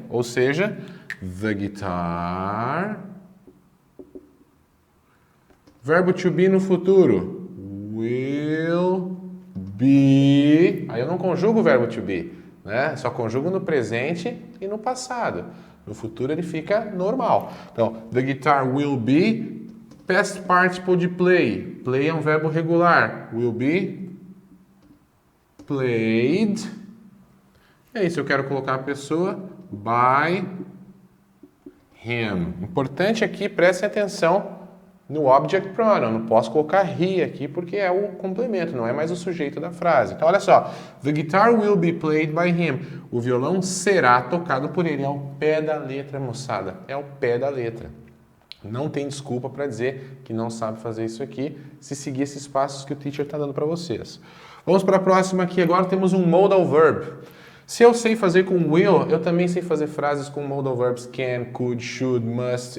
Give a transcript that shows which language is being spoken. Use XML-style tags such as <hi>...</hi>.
<pt>Ou seja,</pt> <en>the guitar.</en> <pt>Verbo to be no futuro.</pt> <en>Will be.</en> <pt>Aí eu não conjugo o verbo to be, né? Só conjugo no presente e no passado. No futuro ele fica normal.</pt> <en>Então, the guitar will be.</en> <pt>Past participle de play. Play é um verbo regular.</pt> <en>Will be played.</en> <pt>E aí, se eu quero colocar a pessoa,</pt> <en>by him.</en> <pt>Importante aqui, prestem atenção no object pronoun. Eu não posso colocar he aqui porque é o complemento, não é mais o sujeito da frase. Então, olha só.</pt> <en>The guitar will be played by him.</en> <pt>O violão será tocado por ele. É ao pé da letra, moçada. É ao pé da letra. Não tem desculpa para dizer que não sabe fazer isso aqui, se seguir esses passos que o teacher está dando para vocês. Vamos para a próxima aqui. Agora temos um modal verb. Se eu sei fazer com will, eu também sei fazer frases com modal verbs can, could, should, must.</pt>